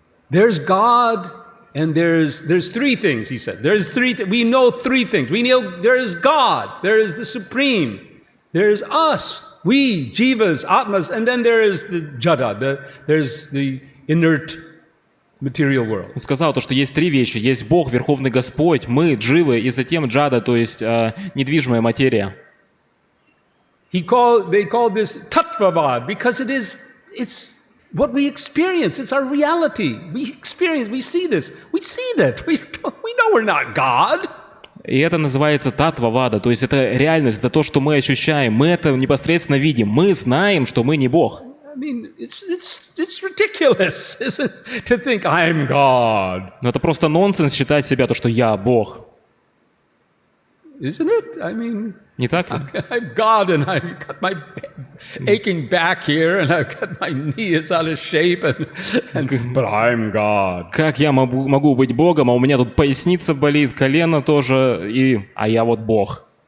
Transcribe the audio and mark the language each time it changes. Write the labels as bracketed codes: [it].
[en] There's God, and there's three things, he said. We know three things. We know there is God, there is the Supreme, there is us, we, jivas, atmas, and then there is the jada, there's the inert material world. [ru] Он сказал, то, что есть три вещи. Есть Бог, Верховный Господь, мы, дживы, и затем джада, то есть недвижимая материя. [en] They called this tattvavad because it's what we experience. It's our reality. We experience, we see this. We see that. We know we're not God. [ru] И это называется татва-вада, то есть это реальность, это то, что мы ощущаем. Мы это непосредственно видим. Мы знаем, что мы не Бог. [en] I mean, it's ridiculous, isn't it, to think I'm God. [ru] Но это просто нонсенс считать себя то, что я Бог. [en] Isn't it? I mean, [ru] не так ли? [en] I'm God, and I've got my aching back here, and I've got my knee is out of shape, but I'm God. [ru] Как я могу быть Богом, а у меня тут поясница болит, колено тоже, а я вот Бог.